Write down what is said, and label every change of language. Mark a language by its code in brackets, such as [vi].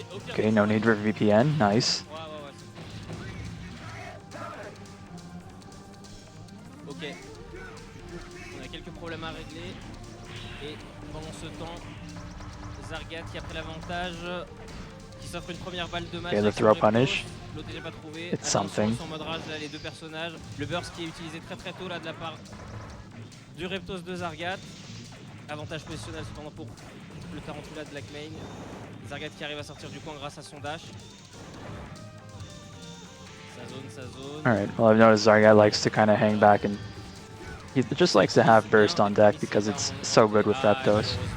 [en] Okay, no need for VPN, nice. [fr] Ok, on a quelques problèmes à régler. Et pendant ce temps, Zargat qui a pris l'avantage, qui s'offre une première balle de match. [en] Okay, the throw punish. [fr] L'OTG pas trouvé. [en] It's something. [fr] Son mode rage là, les deux personnages. Le burst qui est utilisé très tôt là de la part du Reptos de Zargat. Avantage positionnel cependant pour le Tarantula de Blackmane. Zargat qui arrive à sortir du coin grâce à son dash. Sa zone. [en] Alright, well I've noticed Zargat likes to kind of hang back and he just likes to have burst on deck because it's so good with Reptos.